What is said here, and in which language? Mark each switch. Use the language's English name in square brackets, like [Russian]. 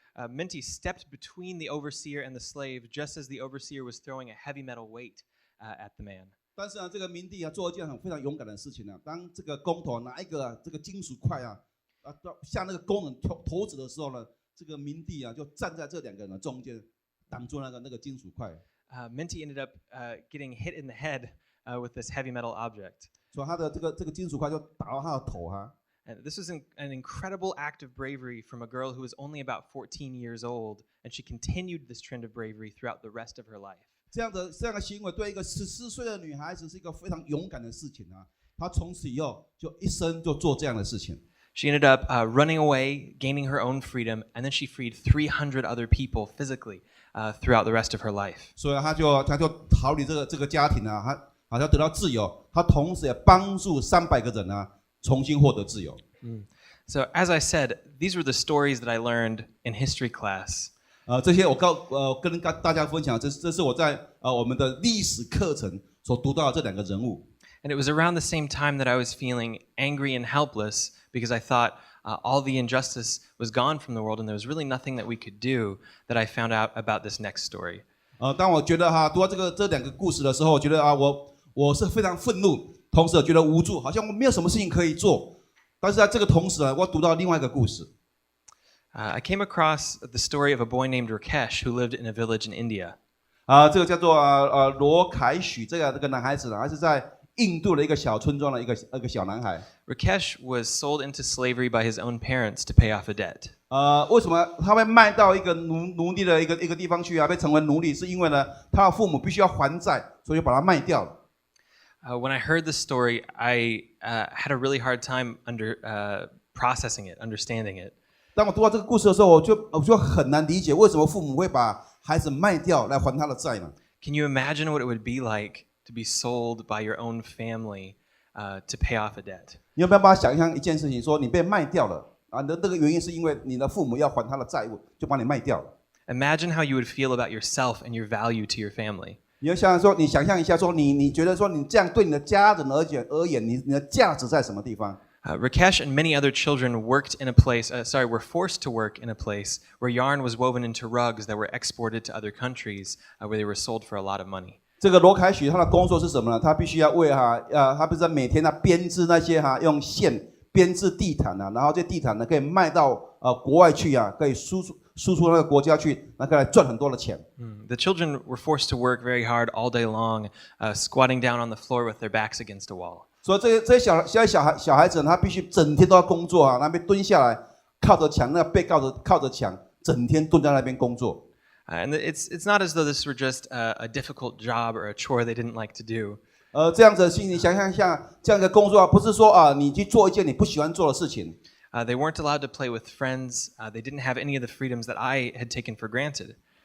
[English] Minty stepped between the overseer and the slave just as the overseer was throwing a heavy metal weight at the man. [Chinese] 但是这个明帝做一件非常勇敢的事情当这个工头拿一个这个金属块向那个工人投掷的时候呢，这个明帝就站在这两个人的中间，挡住那个金属块。 [English] Minty ended up getting hit in the head with this heavy metal object. [Chinese] 所以他的这个金属块就打到他的头 [English] And this was an incredible act of bravery from a girl who was only about 14 years old, and she continued this trend of bravery throughout the rest of her life. [Chinese] 这样的行为对一个14岁的女孩子是一个非常勇敢的事情她从此以后就一生就做这样的事情。 [English] She ended up running away, gaining her own freedom, and then she freed 300 other people physically throughout the rest of her life. [Chinese] 所以她就逃离这个家庭她得到自由，她同时也帮助300个人重新获得自由。 [English] So as I said, these were the stories that I learned in history class. [Chinese] 这些我跟大家分享，这是我在我们的历史课程所读到的这两个人物。 [English] And it was around the same time that I was feeling angry and helpless because I thought all the injustice was gone from the world and there was really nothing that we could do, that I found out about this next story. [Chinese] 当我觉得读到这两个故事的时候，我觉得我是非常愤怒，同时觉得无助，好像我没有什么事情可以做。但是在这个同时我读到另外一个故事。 [English] I came across the story of a boy named Rakesh who lived in a village in India. [Chinese] 这个叫做罗凯许这个男孩子还是在印度的一个小村庄的一个小男孩。 [English] Rakesh was sold into slavery by his own parents to pay off a debt. [Chinese] 为什么他会卖到一个奴隶的一个地方去被成为奴隶？是因为呢，他的父母必须要还债，所以就把他卖掉了。 [English] When I heard this story, I had a really hard time processing it, understanding it. [Chinese] 当我读到这个故事的时候，我就很难理解为什么父母会把孩子卖掉来还他的债呢？ [English] Can you imagine what it would be like to be sold by your own family to pay off a debt? [Chinese] 你有没有办法想象一件事情，说你被卖掉了那个原因是因为你的父母要还他的债务，就把你卖掉了。 [English] Imagine how you would feel about yourself and your value to your family. [Chinese] 你想象一下，说你觉得说你这样对你的家人而言，你的价值在什么地方？ [English] Rakesh and many other children were forced to work in a place where yarn was woven into rugs that were exported to other countries where they were sold for a lot of money. [Chinese] 这个罗凯许他的工作是什么呢？他必须要为他必须在每天编织那些用线编织地毯啊，然后这地毯呢可以卖到国外去啊，可以输出那个国家去，那可以来赚很多的钱。 [English] The children were forced to work very hard all day long, squatting down on the floor with their backs against a wall. [Chinese] 所以这些小孩子他必须整天都要工作啊，那边蹲下来，靠着墙，那个背靠着墙，整天蹲在那边工作。 [English] And it's not as though this were just a difficult job or a chore they didn't like to do. [Chinese] 这样子的心情，想象一下，这样的工作不是说你去做一件你不喜欢做的事情。 [English] They weren't allowed to play with friends. They didn't have any of the freedoms that I had taken for granted.